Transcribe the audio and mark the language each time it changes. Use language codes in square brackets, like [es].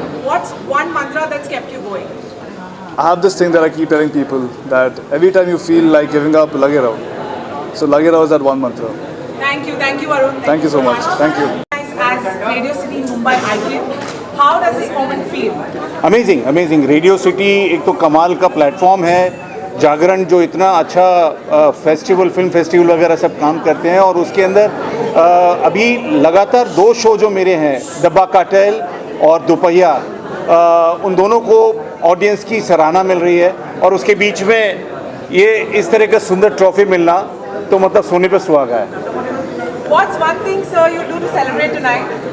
[en] What's one mantra that's kept you going? I have this thing that I keep telling people that every time you feel like giving up, [hi] lage raho. [en] So [hi] lage raho [en] is that one mantra. Thank you, Arun. Thank you so much. Thank you. As Radio City Mumbai icon, how does this moment feel? Amazing. [hi] Radio city एक तो कमाल का platform है. जागरण जो इतना अच्छा film festival वगैरह सब काम करते हैं, और उसके अंदर अभी लगातार 2 शो जो मेरे हैं, डब्बा कार्टेल और दोपहिया, उन दोनों को ऑडियंस की सराहना मिल रही है. और उसके बीच में ये इस तरह का सुंदर ट्रॉफी मिलना तो मतलब सोने पे सुहागा है. [en] What's one thing, sir, you do to celebrate tonight?